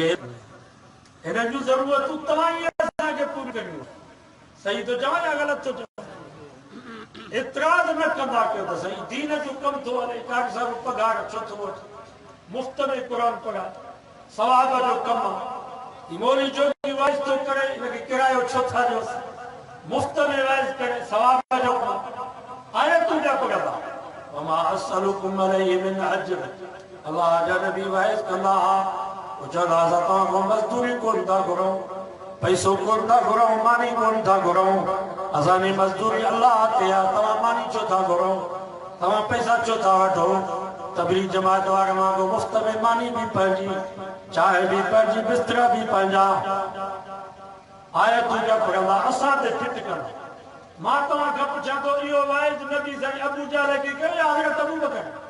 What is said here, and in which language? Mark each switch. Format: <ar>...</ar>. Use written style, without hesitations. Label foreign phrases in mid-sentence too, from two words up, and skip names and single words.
<sd>हिननि जूं ज़रूरतूं तव्हां ई असांखे पूरी करियूं सही थो चवां या ग़लति थो चवां इतराज़ न कंदा कयो त सही दीन जो कमु थो हले कारी साहब पघार छो थो वठे मुफ़्त में क़ुर पढ़ाए सवाब जो कमु आहे मौलवी जो वाइज़ थो करे हिनखे किरायो छो था ॾियोसि मुफ्त में वाइज़ करे सवाब जो कमु आयतूं जा पढ़ंदा वमा</sd> <ar>أسألكم عليه من أجر</ar> <sd>अल्लाह जा नबी वाइज़ कंदा हुआ चवंदा असां तव्हां खां मज़दूरी कोन था घुरूं पैसो कोन था घुरूं मानी कोन था घुरूं असांजी मज़दूरी अल्लाह ते आहे तव्हां मानी छो था घुरो तव्हां पैसा छो था वठो तबलीग जमात वारे वांगुरु मुफ़्त में मानी भी पंहिंजी चांहि भी पंहिंजी बिस्तरा भी पंहिंजा आयतूं जा पढ़ंदा असां ते फिट कंदा मां तव्हां खां पुछां थो इहो वाइज़ नबी साईं अबू जहल खे कयो या हज़रत अबू बकर</sd>